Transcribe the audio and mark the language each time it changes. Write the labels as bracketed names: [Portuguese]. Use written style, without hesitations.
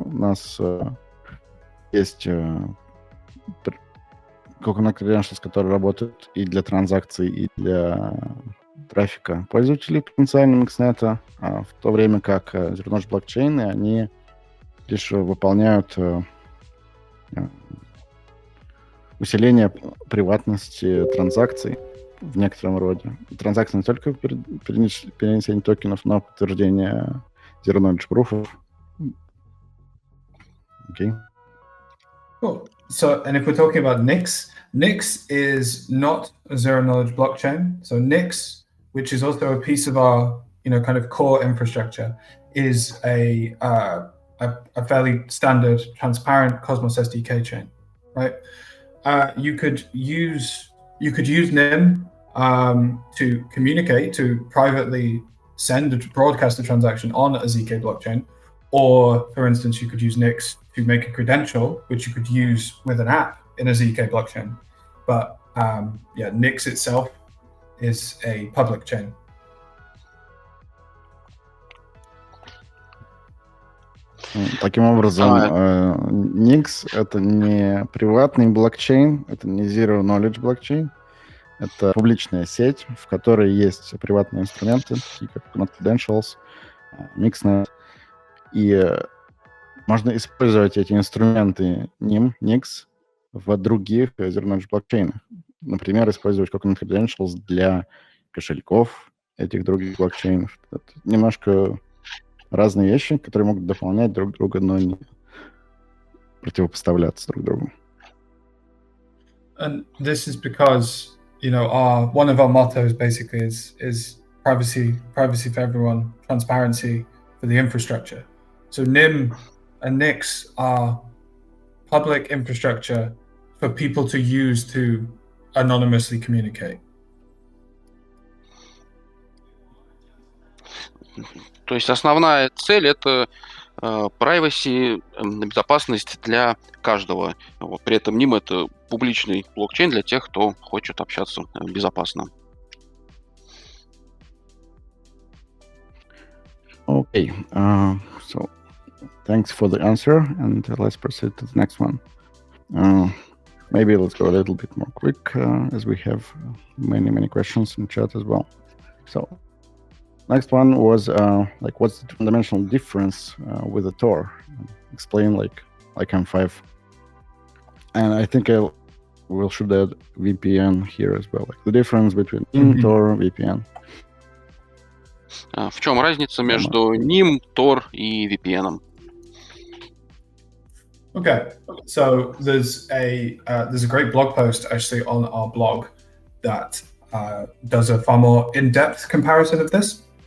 [Russian] У нас есть Coconut Credentials, которые работают и для транзакций, и для трафика пользователей потенциально микснета, в то время как zero-knowledge блокчейны, они лишь выполняют усиление приватности транзакций в некотором роде. Транзакции не только перенесение токенов, но подтверждение zero-knowledge пруфов. Okay. [English] Cool. So, and if we're talking about Nix, Nix is not a zero knowledge blockchain. So Nix, which is also a piece of our, kind of core infrastructure, is a fairly standard, transparent Cosmos SDK chain, right? You could use Nym to communicate, to privately broadcast a transaction on a ZK blockchain, or for instance, you could use Nix to make a credential, which you could use with an app in a ZK blockchain. But Nix itself is a public chain. [Russian] Таким образом, Nix — это не приватный блокчейн, это не Zero Knowledge блокчейн, это публичная сеть, в которой есть приватные инструменты, такие как Credentials, Mixnet, и можно использовать эти инструменты Nix в других Zero Knowledge блокчейнах. Например, использовать Coconut Credentials для кошельков этих других блокчейнов. Это немножко разные вещи, которые могут дополнять друг друга, но не противопоставляться друг другу. [English] And this is because, one of our mottos basically is privacy for everyone, transparency for the infrastructure. So Nym and Nix are public infrastructure for people to use to anonymously communicate. [Russian] То есть основная цель — это privacy, безопасность для каждого. Вот. При этом Nym — это публичный блокчейн для тех, кто хочет общаться безопасно. [English] Okay, so thanks for the answer, and let's proceed to the next one. Maybe let's go a little bit more quick, as we have many questions in chat as well. So next one was what's the fundamental difference with the Tor? Explain like M5. And I think we'll should add VPN here as well, like the difference between Tor, VPN. [Russian] В чем разница между Nym, Tor и VPN? [English] Okay, so there's a great blog post actually on our blog that does a far more in-depth comparison of this.